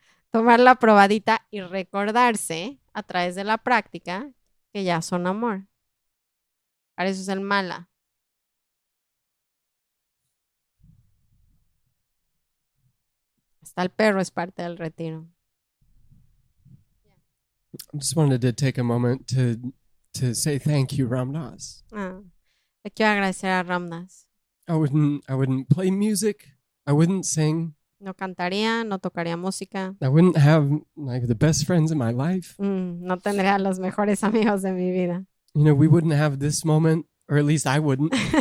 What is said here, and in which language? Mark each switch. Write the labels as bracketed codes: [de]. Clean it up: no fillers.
[es] Tomar la probadita y recordarse a través de la práctica que ya son amor. Para eso es el mala. Hasta el perro es parte del retiro. [en] I just wanted to take a moment to say thank you, Ram Dass. [es] Le quiero agradecer a Ram Dass. [en] I wouldn't play music. I wouldn't sing. [es] No cantaría, no tocaría música. [en] I wouldn't have like the best friends in my life. [es] No tendría los mejores amigos de mi vida. [en] You know, we wouldn't have this moment, or at least I wouldn't.